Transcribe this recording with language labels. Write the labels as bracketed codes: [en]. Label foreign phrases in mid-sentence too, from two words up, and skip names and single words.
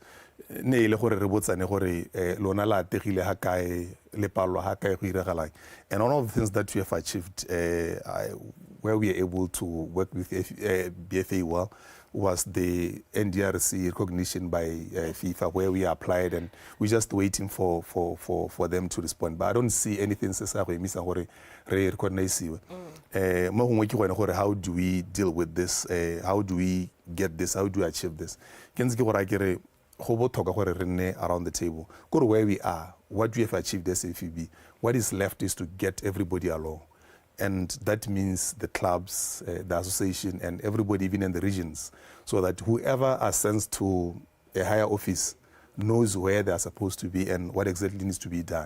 [en] And all of the things that we have achieved, where we are able to work with BFA well, was the NDRC recognition by FIFA, where we applied, and we're just waiting for them to respond. But I don't see anything recognize. How do we deal with this? How do we get this? How do we achieve this? [tn] go botlhokwa gore re nne [en] around the table kore where we are, what we have achieved as FEB, what is left is to get everybody along. And that means the clubs, the association, and everybody, even in the regions, so that whoever ascends to a higher office knows where they are supposed to be and what exactly needs to be done.